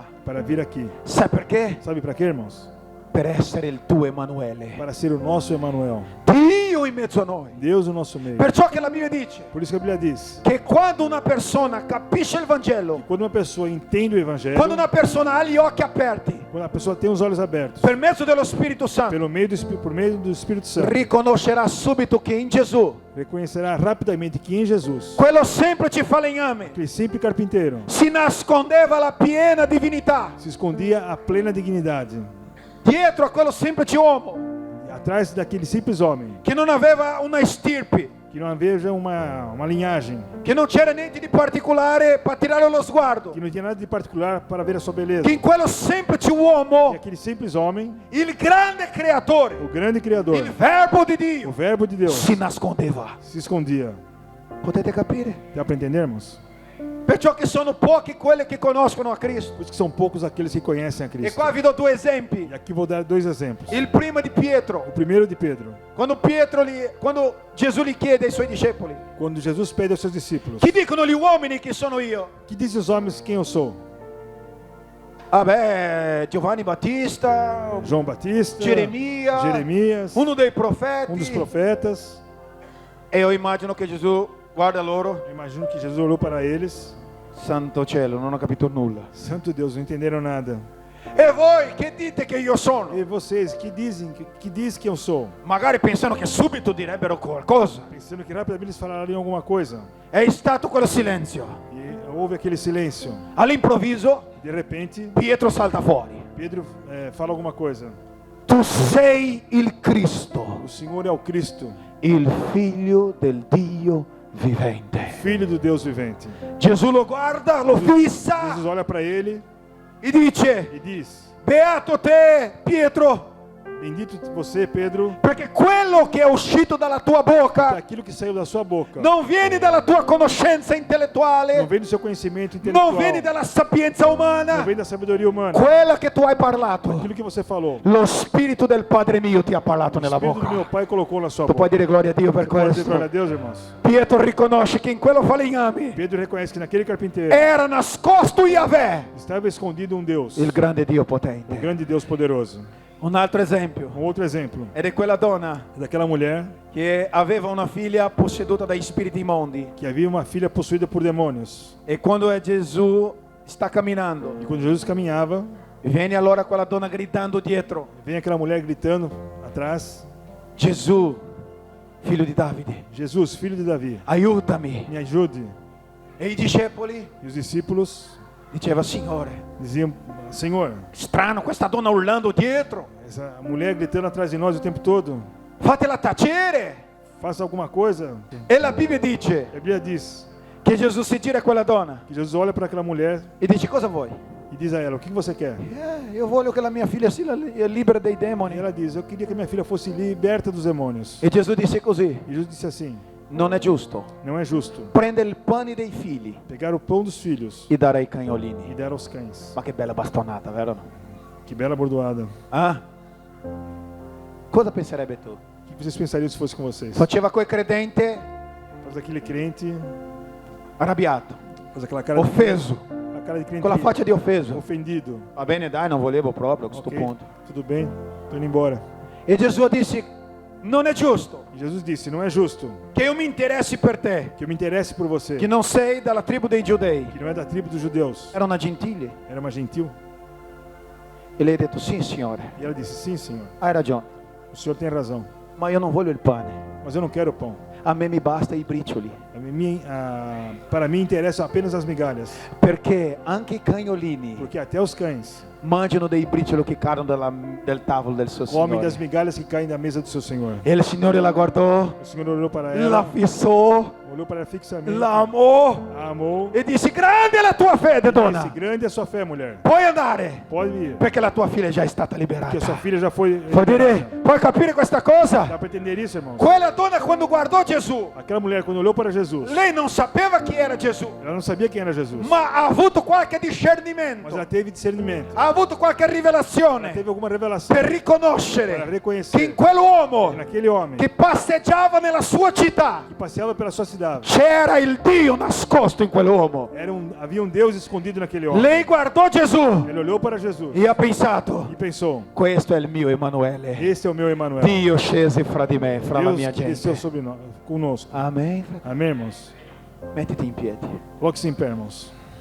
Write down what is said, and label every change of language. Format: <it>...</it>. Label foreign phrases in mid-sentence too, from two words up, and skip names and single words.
<pt>para vir aqui.</pt> <it>sai perché?</it> <pt>Sabe para quê, irmãos?</pt> <it>Per essere il tuo Emanuele.</it> <pt>Para ser o nosso Emanuel.</pt> <it>Dio in mezzo a noi.</it> <pt>Deus no nosso meio.</pt> <it>Perciò che la Bibbia dice</it> <pt>Por isso que a Bíblia diz:</pt> <it>che quando una persona capisce il Vangelo,</it> <pt>quando uma pessoa entende o Evangelho,</pt> <it>quando una persona ha gli occhi aperti</it> <pt>quando a pessoa tem os olhos abertos,</pt> <it>per mezzo dello Spirito Santo,</it> <pt>por meio do Espírito Santo,</pt> <it>riconoscerà subito che in Gesù</it> <pt>reconhecerá rapidamente que em Jesus,</pt> <it>quello semplice falegname</it> <pt>aquele simples carpinteiro,</pt> <it>si nascondeva la piena divinità</it> <pt>se escondia a plena dignidade.</pt> <it>dietro a quello semplice uomo</it> <pt>Atrás daquele simples homem,</pt> <it>che non aveva una stirpe,</it> <pt>que não veja uma linhagem,</pt> <it>che non c'era niente di particolare per tirare lo sguardo,</it> <pt>que não tinha nada de particular para ver a sua beleza.</pt> <it>che in quello semplice</it> <pt>E</pt> <it>uomo</it> <pt>aquele simples homem,</pt> <it>il grande creatore,</it> <pt>o grande Criador,</pt> <it>il verbo di</it> <pt>o</pt> <it>Dio</it> <pt>Verbo de Deus,</pt> <it>si nascondeva.</it> <pt>se escondia.</pt> <it>Potete capire?</it> <pt>Dá para entendermos?</pt> <it>Perciò che sono pochi quelli che conoscono a Cristo.</it> <pt>Por isso que são poucos aqueles que conhecem a E Cristo.</pt> <it>qua vi do due esempi.</it> <pt>E aqui vou dar 2 exemplos.</pt> <it>Il primo di Pietro.</it> <pt>O primeiro de Pedro,</pt> <it>Quando Gesù gli chiede ai suoi discepoli:</it> <pt>quando Jesus pede aos seus discípulos:</pt> <it>chi dicono gli uomini che sono io?</it> <pt>que dizem os homens quem eu sou?</pt> <it>Ah beh, Giovanni Battista,</it> <pt>João Batista,</pt> <it>Geremia,</it> <pt>Jeremias,</pt> <it>uno dei profeti.</it> <pt>dos profetas.</pt> <it>E io immagino che Gesù guarda loro.</it> <pt>Eu imagino que Jesus olhou para eles.</pt> <it>Santo cielo, non ho capito nulla.</it> <pt>Santo Deus, não entenderam nada.</pt> <it>E voi che dite che io sono?</it> <pt>E vocês, que diz que eu sou?</pt> <it>Magari pensano che subito direbbero qualcosa.</it> <pt>Pensando que rapidamente eles falariam alguma coisa.</pt> <it>È stato quello silenzio.</it> <pt>E houve aquele silêncio.</pt> <it>All'improvviso</it> <pt>De repente,</pt> <it>Pietro salta fuori.</it> <pt>Pedro fala alguma coisa.</pt> <it>Tu sei il Cristo,</it> <pt>O Senhor é o Cristo,</pt> <it>il figlio del Dio vivente.</it> <pt>Filho do Deus vivente.</pt> <it>Gesù lo guarda, lo fissa</it> <pt>Jesus olha para ele</pt> <it>e dice:</it> <pt>e diz:</pt> <it>beato te, Pietro,</it> <pt>bendito você, Pedro,</pt> <it>perché quello che è uscito dalla tua</it> <pt>que</pt> <it>bocca</it> <pt>aquilo que saiu da sua boca</pt> <it>non viene dalla tua conoscenza</it> <pt>não</pt> <it>intellettuale,</it> <pt>vem do seu conhecimento intelectual,</pt> <it>non viene dalla sapienza</it> <pt>não</pt> <it>umana,</it> <pt>vem da sabedoria humana.</pt> <it>quella che tu hai parlato.</it> <pt>Aquilo que você falou,</pt> <it>Lo spirito del Padre mio ti ha parlato</it> <pt>o</pt> <it>nella</it> <pt>Espírito do meu</pt> <it>bocca.</it> <pt>Pai colocou na sua</pt> <it>Tu puoi</it> <pt>boca.</pt> <it>dire gloria a Dio per</it> <pt>Pode dizer glória a</pt> <it>questo.</it> <pt>Deus, irmãos.</pt> <it>Pietro riconosce che in quello falegname</it> <pt>Pedro reconhece que naquele carpinteiro</pt> <it>era nascosto Yahweh,</it> <pt>estava escondido um Deus,</pt> <it>il grande Dio</it> <pt>o</pt> <it>potente.</it> <pt>grande Deus poderoso.</pt> <it>Un altro esempio</it> <pt>Um outro exemplo</pt> <it>è di quella donna</it> <pt>é daquela mulher</pt> <it>che aveva una figlia posseduta dai spiriti immondi,</it> <pt>que havia uma filha possuída por demônios.</pt> <it>e quando Gesù sta camminando,</it> <pt>E quando Jesus caminhava,</pt> <it>viene allora quella donna gridando dietro:</it> <pt>vem aquela mulher gritando atrás:</pt> <it>Gesù, figlio di Davide,</it> <pt>Jesus, filho de Davi,</pt> <it>aiutami.</it> <pt>me ajude.</pt> <it>E i discepoli</it> <pt>E os discípulos</pt> <it>diceva: Signore,</it> <pt>diziam: Senhor,</pt> <it>strano questa donna urlando dietro,</it> <pt>essa mulher gritando atrás de nós o tempo todo,</pt> <it>fatela tacere.</it> <pt>faça alguma coisa.</pt> <it>E la Bibbia dice</it> <pt>A Bíblia diz</pt> <it>che Gesù si gira a quella donna</it> <pt>que Jesus olha para aquela mulher</pt> <it>e dice: cosa vuoi?</it> <pt>e diz a ela: o que você quer?</pt> <it>Io voglio che la mia figlia sia libera dei</it> <pt>E</pt> <it>demoni.</it> <pt>ela diz: eu queria que minha filha fosse liberta dos demônios.</pt> <it>E Gesù disse così:</it> <pt>E Jesus disse assim:</pt> <it>non è giusto</it> <pt>não é justo</pt> <it>prendere il pane dei figli</it> <pt>pegar o pão dos filhos</pt> <it>e dare ai</it> <pt>e</pt> <it>cagnolini.</it> <pt>dar aos cães.</pt> <it>Ma che bella bastonata, vero?</it> <pt>Que bela bordoada.</pt> <it>Ah? Cosa penserebbe tu?</it> <pt>O que vocês pensariam se fosse com vocês?</pt> <it>Faceva quel credente</it> <pt>Faz aquele crente,</pt> <it>arrabbiato,</it> <pt>faz aquela cara de,</pt> <it>offeso,</it> <pt>a cara de crente</pt> <it>con la faccia di offeso.</it> <pt>ofendido.</pt> <it>Va bene, dai, non volevo proprio a questo</it> <pt>Ok,</pt> <it>punto.</it> <pt>tudo bem, tô indo embora.</pt> <it>E Gesù disse: non è giusto</it> <pt>E Jesus disse: não é justo</pt> <it>che io mi interessi per te,</it> <pt>que eu me interesse por você,</pt> <it>che non sei dalla tribù dei giudei.</it> <pt>que não é da tribo dos judeus,</pt> <it>Era una gentile.</it> <pt>era uma gentil.</pt> <it>E lei ha detto: sì, Signore,</it> <pt>E ela disse: sim, Senhor,</pt> <it>hai ragione,</it> <pt>o Senhor tem razão,</pt> <it>ma io non voglio il pane,</it> <pt>mas eu não quero pão.</pt> <it>a me mi basta i bricioli,</it> <pt>Para mim interessam apenas as migalhas,</pt> <it>perché anche i cagnolini</it> <pt>porque até os cães</pt> <it>mangiano dei bricioli che cadono del tavolo del suo</it> <pt>comem das</pt> <it>Signore.</it> <pt>migalhas que caem da mesa do seu Senhor.</pt> <it>E il Signore la guardò,</it> <pt>O Senhor olhou para</pt> <it>la</it> <pt>ela,</pt> <it>fissò,</it> <pt>olhou para ela fixamente,</pt> <it>la amò</it> <pt>a amou</pt> <it>e disse: grande è la tua fede,</it> <pt>e disse:</pt> <it>donna,</it> <pt>grande é a sua fé, mulher,</pt> <it>puoi andare,</it> <pt>pode ir,</pt> <it>perché la tua figlia è già stata</it> <pt>porque a sua</pt> <it>liberata.</it> <pt>filha já foi</pt> <it>Puoi dire,</it> <pt>liberata.</pt> <it>puoi capire questa cosa?</it> <pt>Dá para entender isso, irmãos?</pt> <it>Quella donna quando guardò Gesù,</it> <pt>Aquela mulher, quando olhou para Jesus,</pt> <it>lei non sapeva chi era Gesù,</it> <pt>ela não sabia quem era Jesus,</pt> <it>ma ha avuto qualche</it> <pt>mas</pt> <it>discernimento,</it> <pt>ela teve discernimento,</pt> <it>ha avuto qualche rivelazione</it> <pt>teve alguma revelação</pt> <it>per</it> <pt>para</pt> <it>riconoscere che in</it> <pt>reconhecer</pt> <it>quell'uomo</it> <pt>que naquele homem</pt> <it>che passeggiava nella sua città</it> <pt>que passeava pela sua cidade</pt> <it>c'era il Dio nascosto in quell'uomo.</it> <pt>havia um Deus escondido naquele homem.</pt> <it>Lei guardò Gesù</it> <pt>Ele olhou para Jesus</pt> <it>e ha pensato:</it> <pt>e pensou:</pt> <it>questo è il mio Emanuele,</it> <pt>esse é o meu Emanuel,</pt> <it>Dio scese fra di me, fra la</it> <pt>Deus</pt> <it>mia</it> <pt>que desceu</pt> <it>gente.</it> <pt>sobre nós, conosco.</pt> <it>Amen.</it> <pt>Amém, irmãos?</pt> <it>Mettiti in piedi.</it> <pt>Coloque-se em pé, irmãos.</pt>